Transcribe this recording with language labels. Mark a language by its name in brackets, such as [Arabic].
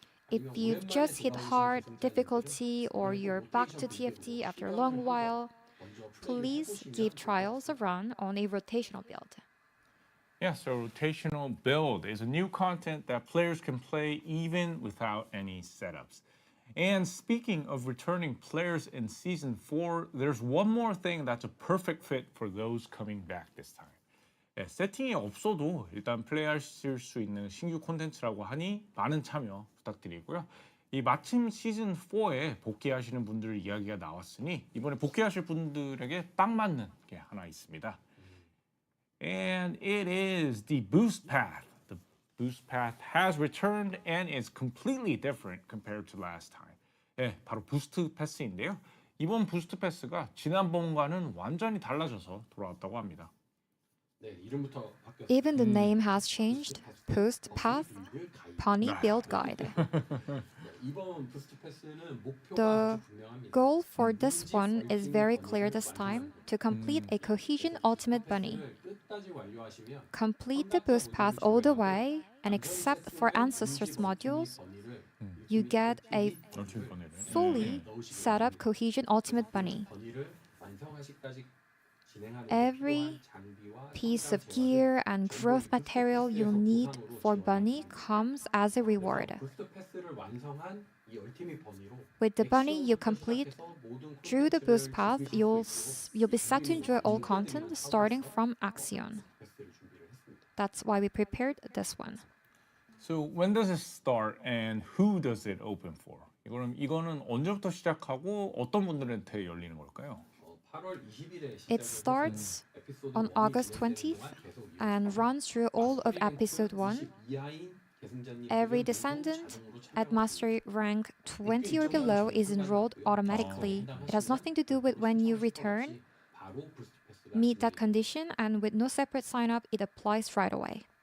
[English] If you've just hit hard difficulty or you're back to TFT after a long while, please give trials a run on a rotational build. Yeah, so rotational build is a new content that players can play even without any setups. And speaking of returning players in Season 4, there's one more thing that's a perfect fit for those coming back this time. [Korean] 예, 세팅이 없어도 일단 플레이하실 수 있는 신규 콘텐츠라고 하니 많은 참여 부탁드리고요. 이 마침 시즌 4에 복귀하시는 분들 이야기가 나왔으니 이번에 복귀하실 분들에게 딱 맞는 게 하나 있습니다. [English] And it is the boost path. boost path has returned and is completely different compared to last time. [Korean] 예, 바로 부스트 패스인데요. 이번 부스트 패스가 지난번과는 완전히 달라져서 돌아왔다고 합니다. 네, 이름부터 바뀌었어요. [English] Even the name has changed. Boost Path Pony Build Guide. [Korean] 네, 이번 부스트 패스는 목표가 [English] The [Korean] 아주 분명합니다. [English] goal for this one is very clear this time, to complete a Cohesion Ultimate Bunny. [Korean] 끝까지 완료하시면 [English] Complete the boost path all the way, and except for Ancestors modules, you get a fully set up Cohesion Ultimate Bunny. [Korean] 번이를 완성하시까지 진행하는 [English] Every piece of gear and growth material you'll need for Bunny comes as a reward. [Korean] 부스트 패스를 완성한 이 얼티밋 번이로 [English] With the bunny you complete through the boost path, you'll be set to enjoy all content starting from Axion. [Korean] 패스를 준비를 했습니다. [English] That's why we prepared this one. So when does it start and who does it open for? [Korean] 이거는 언제부터 시작하고 어떤 분들한테 열리는 걸까요? 8월 20일에 [English] It starts on August 20th and runs through all of episode 1. Every descendant at mastery rank 20 or below is enrolled automatically. It has nothing to do with when you return, meet that condition, and with no separate sign up, it applies right away.